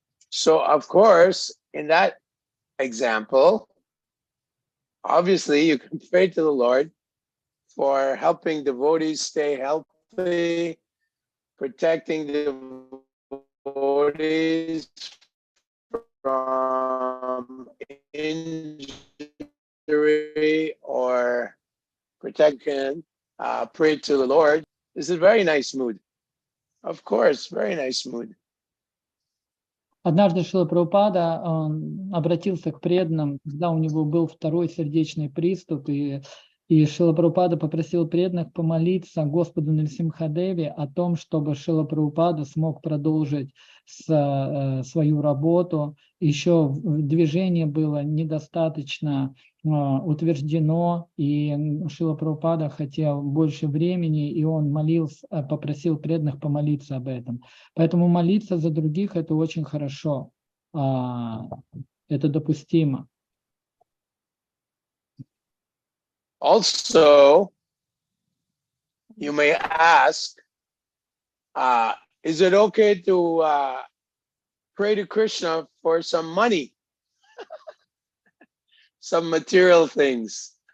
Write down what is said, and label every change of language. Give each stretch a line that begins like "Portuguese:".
English: So of course, in that example, obviously you can pray to the Lord for helping devotees stay healthy, protecting devotees from injury or protection, pray to the Lord. This is a very nice mood. Of course, very nice mood.
Russian: Однажды Шрила Прабхупада обратился к преданным, когда у него был второй сердечный приступ, и Шрила Прабхупада попросил преданных помолиться Господу Нарсимхадеве о том, чтобы Шрила Прабхупада смог продолжить свою работу. Еще движение было недостаточно утверждено, и Шрила Прабхупада хотел больше времени, и он попросил преданных помолиться об этом. Поэтому молиться за других – это очень хорошо, это допустимо.
English: Also, you may ask, is it okay to pray to Krishna for some money, some material things?